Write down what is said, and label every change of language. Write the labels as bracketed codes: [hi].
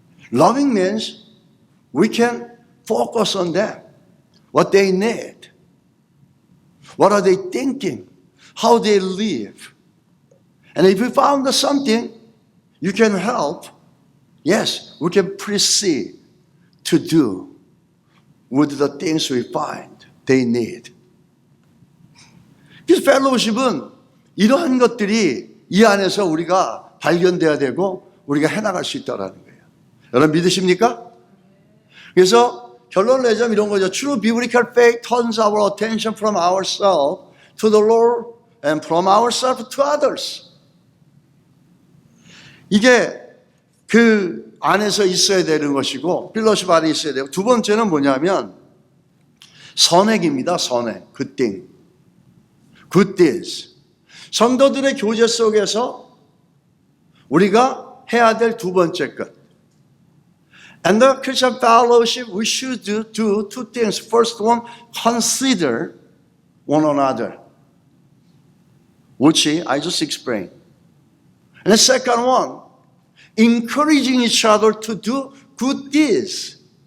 [en] Loving means we can focus on them, what they need, what are they thinking, how they live. And if we found something you can help, yes, we can proceed to do with the things we find they need. [ko] 그래서 펠로우십은 이러한 것들이 이 안에서 우리가 발견돼야 되고 우리가 해나갈 수 있다는 거예요. 여러분 믿으십니까? 그래서 결론을 내자면 이런 거죠. [en] True biblical faith turns our attention from ourselves to the Lord and from ourselves to others. [ko] 이게 그 안에서 있어야 되는 것이고 필로십 안에 있어야 되고 두 번째는 뭐냐면 선행입니다. [en] 선행. Good thing. Good deeds. [ko] 성도들의 교제 속에서 우리가 해야 될 두 번째 것. [en] And the Christian fellowship, we should do two things. First one, consider one another, which I just explained. And the second one, encouraging each other to do good deeds.